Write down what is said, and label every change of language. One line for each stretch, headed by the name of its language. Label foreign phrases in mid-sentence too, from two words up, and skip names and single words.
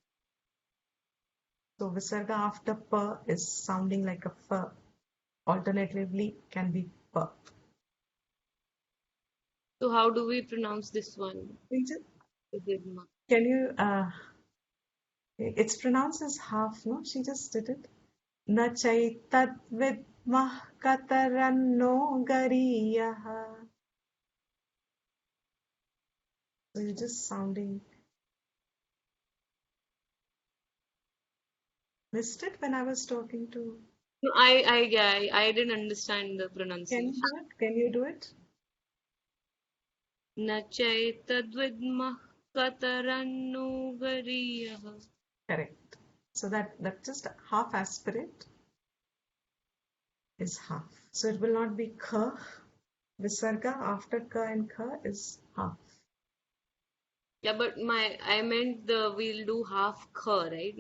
English: So visarga after pa is sounding like a fa. Alternatively can be pa. So how do we pronounce this one? Vidma. Can you it's pronounced as half, no? She just did it.
Sanskrit: Na chaitat vidmah kataranno gariyaha.
English: So you're just sounding. Missed it when I was talking to. No, I didn't understand the Can pronunciation. you do it? Can you do it?
Sanskrit: Nachaitadvidmah kataranno gariyah.
English: Correct. So that just half aspirate is half. So it will not be ka. Visarga after ka and ka is half. Yeah, but I meant we'll do half kha, right?